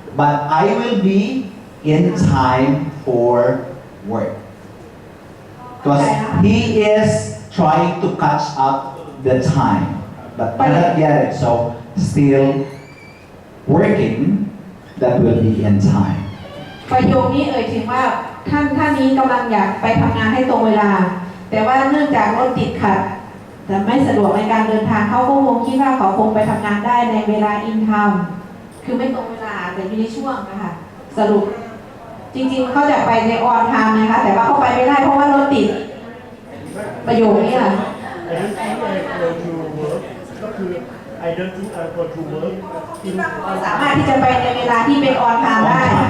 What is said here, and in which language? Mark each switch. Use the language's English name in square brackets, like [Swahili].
[English] But I will be in time for work. Because he is trying to catch up the time. But cannot get it. So still working, that will be in time. [Thai] ประโยคนี้เอ่ยถึงว่าท่านนี้กำลังอยากไปทำงานให้ตรงเวลา แต่ว่าเนื่องจากรถติดขัดแต่ไม่สะดวกในการเดินทางเขาก็คงคิดว่าเขาคงไปทำงานได้ในเวลา in time คือไม่ตรงเวลาแต่อยู่ในช่วงนะคะสรุปจริงๆเขาจะไปใน on time นะคะแต่ว่าเขาไปไม่ได้เพราะว่ารถติดประโยคนี้ค่ะ [English] I don't think I go to work ก็คือ I don't think I go to work in [Thai] สามารถที่จะไปในเวลาที่เป็น on time ได้